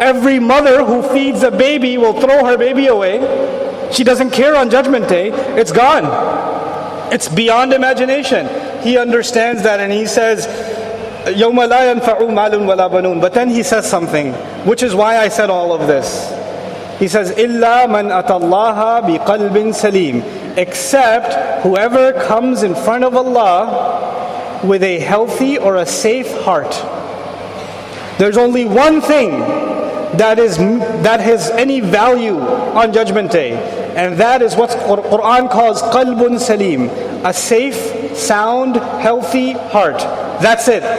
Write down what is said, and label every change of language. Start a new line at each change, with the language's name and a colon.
English: Every mother who feeds a baby will throw her baby away. She doesn't care on Judgment Day. It's gone. It's beyond imagination. He understands that and he says,
Arabic: يَوْمَ لَا يَنْفَعُ مَالٌ وَلَا بَنُونَ.
English: But then he says something, which is why I said all of this. He says,
Arabic: إِلَّا مَنْ أَتَى اللَّهَ بِقَلْبٍ سَلِيمٍ.
English: Except whoever comes in front of Allah with a healthy or a safe heart. There's only one thing that has any value on Judgment Day, and that is what Quran calls qalbun salim, a safe, sound, healthy heart. That's it.